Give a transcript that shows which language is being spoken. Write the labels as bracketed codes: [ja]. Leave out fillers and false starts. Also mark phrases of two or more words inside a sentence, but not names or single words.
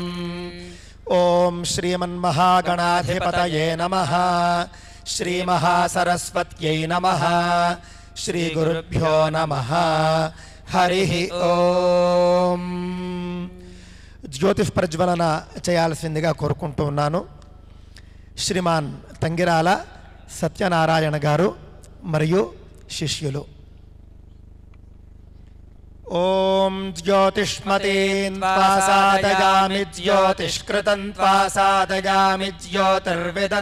[sa] ॐ श्रीमन्महागणाधिपतये नमः, श्रीमहासरस्वत्यै नमः, श्रीगुरुभ्यो नमः। हरिः ओम। [te] జ్యోతిష్ ప్రజ్వలన చేయాల్సిందిగా కోరుకుంటూ ఉన్నాను. శ్రీమాన్ తంగిరాల సత్యనారాయణ గారు మరియు శిష్యులు. [sa] ॐ ज्योतिष्मतीं त्वासादयामि ज्योतिष्कृतं त्वासादयामि ज्योतिर्विदं